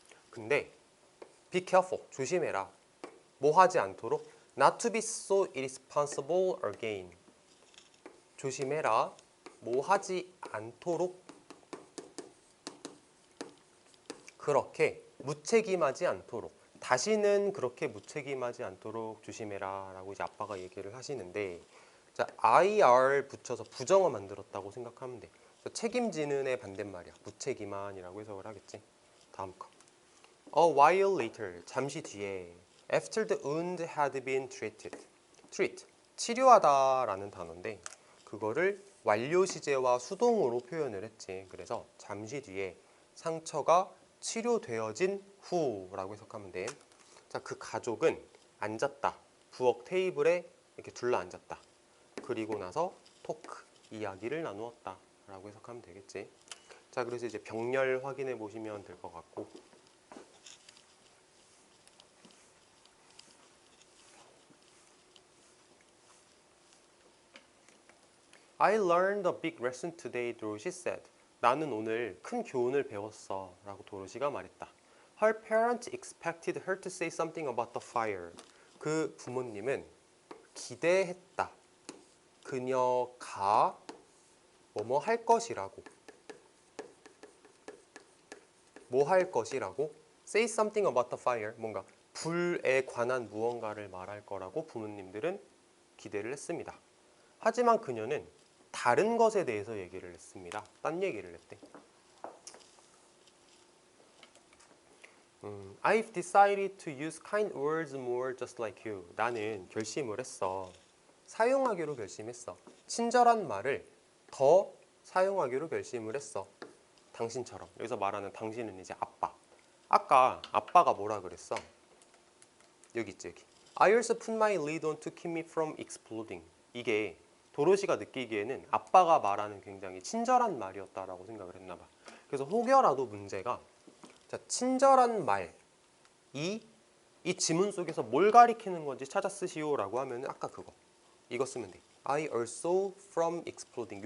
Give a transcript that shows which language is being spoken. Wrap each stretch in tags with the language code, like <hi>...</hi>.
<ko>근데</ko> <en>be careful.</en> <ko>조심해라. 뭐 하지 않도록</ko> <en>not to be so irresponsible again.</en> <ko>조심해라. 뭐 하지 않도록 그렇게 무책임하지 않도록 다시는 그렇게 무책임하지 않도록 조심해라 라고 이제 아빠가 얘기를 하시는데 자, IR 붙여서 부정어 만들었다고 생각하면 돼. 책임지는의 반대말이야. 무책임한이라고 해석을 하겠지. 다음 거.</ko> <en>A while later,</en> <ko>잠시 뒤에</ko> <en>after the wound had been treated.</en> <ko>treat, 치료하다라는 단어인데 그거를 완료 시제와 수동으로 표현을 했지. 그래서 잠시 뒤에 상처가 치료되어진 후라고 해석하면 돼. 자, 그 가족은 앉았다. 부엌 테이블에 이렇게 둘러 앉았다. 그리고 나서 토크, 이야기를 나누었다 라고 해석하면 되겠지. 자, 그래서 이제 병렬 확인해 보시면 될 것 같고</ko> <en>I learned a big lesson today, Dorothy said.</en> <ko>나는 오늘 큰 교훈을 배웠어 라고 도로시가 말했다.</ko> <en>Her parents expected her to say something about the fire.</en> <ko>그 부모님은 기대했다. 그녀가 뭐뭐 할 것이라고. 뭐 할 것이라고?</ko> <en>Say something about the fire.</en> <ko>뭔가 불에 관한 무언가를 말할 거라고 부모님들은 기대를 했습니다. 하지만 그녀는 다른 것에 대해서 얘기를 했습니다. 딴 얘기를 했대.</ko> <en>I've decided to use kind words more just like you.</en> <ko>나는 결심을 했어. 사용하기로 결심했어. 친절한 말을 더 사용하기로 결심을 했어. 당신처럼. 여기서 말하는 당신은 이제 아빠. 아까 아빠가 뭐라 그랬어? 여기 있지, 여기.</ko> <en>I also put my lid on to keep me from exploding.</en> <ko>이게 도로시가 느끼기에는 아빠가 말하는 굉장히 친절한 말이었다라고 생각을 했나 봐. 그래서 혹여라도 문제가 자, 친절한 말, 이 지문 속에서 뭘 가리키는 건지 찾아 쓰시오라고 하면 아까 그거. 이거 쓰면 돼.</ko> <en>I also from exploding.</en>